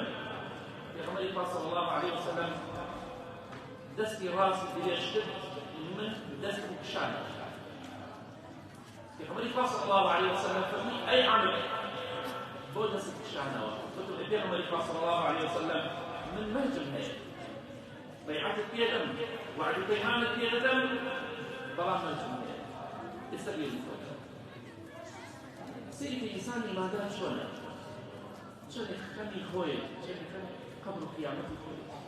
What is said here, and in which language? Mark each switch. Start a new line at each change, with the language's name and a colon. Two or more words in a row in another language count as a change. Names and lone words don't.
Central Kurdish: پێغەمبەری خوا
Arabic: صلی الله عليه وسلم
Central Kurdish: دەستی ڕاستی درێژ کرد، من دەستم کشانە. پێغەمبەری خوا
Arabic: صلی الله عليه وسلم
Central Kurdish: فەرمی ئەی عەمر بۆ دەست کشانەوە. وتم ئەی پێغەمبەری خوا
Arabic: صلی الله عليه وسلم
Central Kurdish: من مەرجم هەیە، بەیعەتت پێ دەم، وعد و پەیمانت پێ دەدەم، بەڵام مەرجم هەیە. ئێستا بێژم خۆتە سەیری ئینسان ئیماندار چۆنە؟ چۆنێ خەمی خۆیە، چۆنێ خەمی قەبر و قیامەتی خۆیە.